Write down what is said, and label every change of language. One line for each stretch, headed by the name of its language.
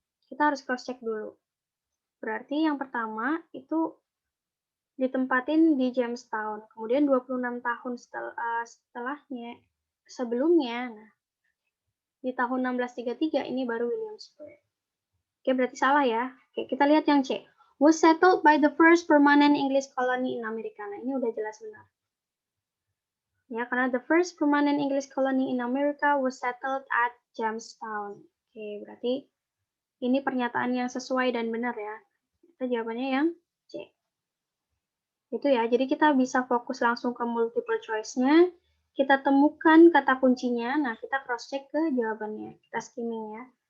Indonesian: Kita harus cross-check dulu. Berarti yang pertama itu ditempatin di Jamestown. Kemudian 26 tahun setelahnya, sebelumnya, nah, di tahun 1633 ini baru Williamsburg. Oke, berarti salah ya. Oke, kita lihat yang C.
English: Was settled by the first permanent English colony in America.
Indonesian: Nah, ini udah jelas benar. Ya, karena
English: the first permanent English colony in America was settled at Jamestown.
Indonesian: Oke, berarti ini pernyataan yang sesuai dan benar ya. Kita jawabannya yang C. Itu ya, jadi kita bisa fokus langsung ke multiple choice-nya. Kita temukan kata kuncinya, nah kita cross-check ke jawabannya. Kita skimming ya.